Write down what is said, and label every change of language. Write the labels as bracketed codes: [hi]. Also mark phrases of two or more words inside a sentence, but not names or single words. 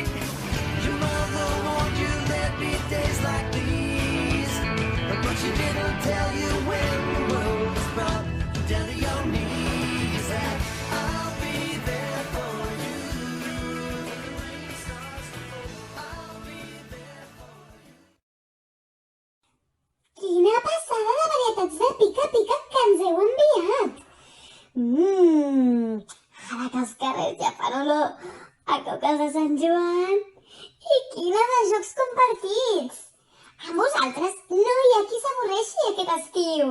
[en] Your mother warned you there'd be days like these, but she didn't tell you when the world was brought down to your knees. That I'll be there for you when the rain starts to fall. I'll be there for you. [ca] Quina passada de varietats de pica-pica que ens heu enviat! Ara que els carrers ja fan olor a coques de Sant Joan! I quina de jocs compartits! Amb vosaltres no hi ha qui s'avorreixi aquest estiu!